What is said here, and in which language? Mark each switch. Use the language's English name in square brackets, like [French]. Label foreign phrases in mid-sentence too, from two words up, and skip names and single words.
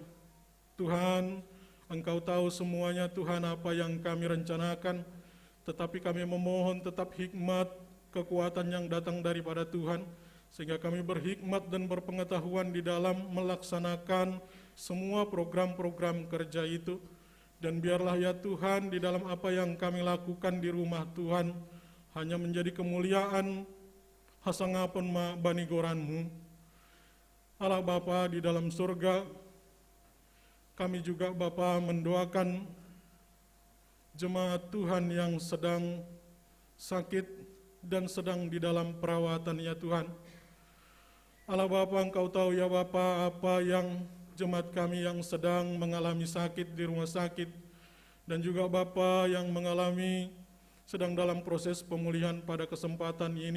[Indonesian] Tuhan, Engkau tahu semuanya Tuhan apa yang kami rencanakan, tetapi kami memohon tetap hikmat, kekuatan yang datang daripada Tuhan, sehingga kami berhikmat dan berpengetahuan di dalam melaksanakan semua program-program kerja itu. Dan biarlah ya Tuhan, di dalam apa yang kami lakukan di rumah Tuhan, hanya menjadi kemuliaan [Batak Simalungun] hasangapun ma banigoran-Mu. [Indonesian] Allah Bapa di dalam surga, kami juga Bapa mendoakan jemaat Tuhan yang sedang sakit dan sedang di dalam perawatan ya Tuhan. Allah Bapa, Engkau tahu ya Bapa apa yang jemaat kami yang sedang mengalami sakit di rumah sakit, dan juga Bapa yang mengalami sedang dalam proses pemulihan pada kesempatan ini.